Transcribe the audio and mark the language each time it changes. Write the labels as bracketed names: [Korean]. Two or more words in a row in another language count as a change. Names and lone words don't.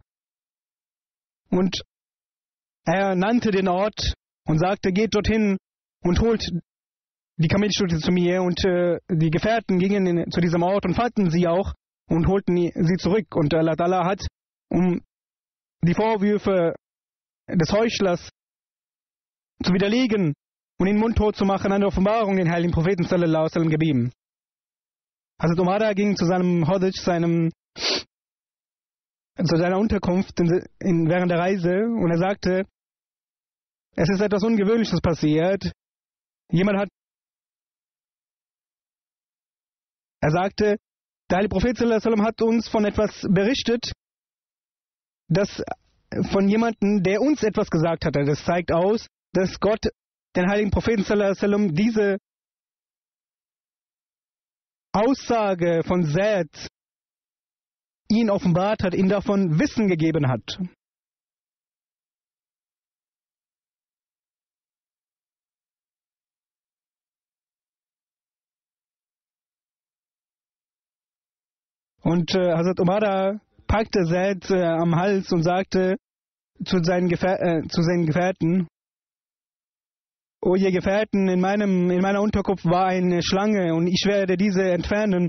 [German] Und er nannte den Ort und sagte, geht dorthin und holt die Kamelstute zu mir. Und die Gefährten gingen zu diesem Ort und fanden sie auch und holten sie zurück. Und [Arabic] الله تعالى [German] hat, um die Vorwürfe des Heuchlers zu widerlegen und ihn mundtot zu machen, eine Offenbarung den heiligen Propheten [Arabic] صلى الله عليه وسلم [German] gegeben. Hazrat Umar ging zu seinem Hodj, zu seiner Unterkunft während der Reise, und er sagte, es ist etwas Ungewöhnliches passiert. Er sagte, der heilige Prophet [Arabic] صلى الله عليه وسلم [German] hat uns von etwas berichtet, von jemandem, der uns etwas gesagt hatte. Das zeigt aus, dass Gott den heiligen Propheten [Arabic] صلى الله عليه وسلم [German] diese Aussage von Zaid ihn offenbart hat, ihm davon Wissen gegeben hat. Und Hazrat Umar packte Zaid am Hals und sagte zu seinen Gefährten, O ihr Gefährten, in meiner Unterkunft war eine Schlange und ich werde diese entfernen.